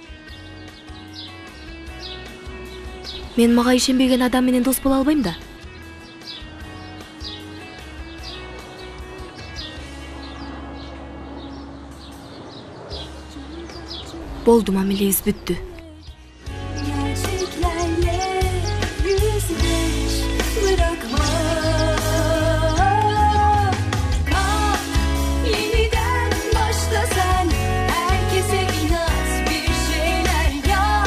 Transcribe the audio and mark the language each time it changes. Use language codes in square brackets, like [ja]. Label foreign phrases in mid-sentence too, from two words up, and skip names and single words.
[ky] Мен мага ишенбеген адам менен дос боло албайм да. Болду, мамилебиз бүттү. [tr] Gerçeklerle yüzleş, bırakma. Kalk, yeniden başla sen. Herkese inat, bir şeyler yap.